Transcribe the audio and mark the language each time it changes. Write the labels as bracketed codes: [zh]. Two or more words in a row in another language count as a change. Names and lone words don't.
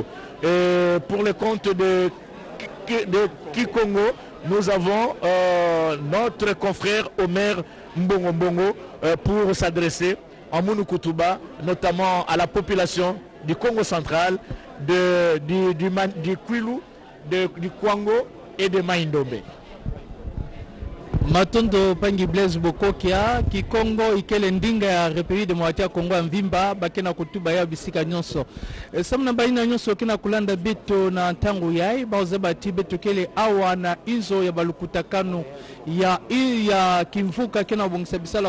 [fr] Et pour le compte de Kikongo, nous avons notre confrère Omer Mbongo Mbongo pour s'adresser en Mounoukoutouba, notamment à la population du Congo central du Kwilu, du Kwango et de Maindombe. [ktu] Matondo Pangi Blaise Bokokia Kikongo ikele ndinga ya République démocratique ya Kongo mvimba bakena kutuba ya bisika nyonso samna baina nyonso kina kulanda beto na ntango yai baoza ti beto kele awa na inzo ya balukutakano ya kimvuka kena bongisa bisala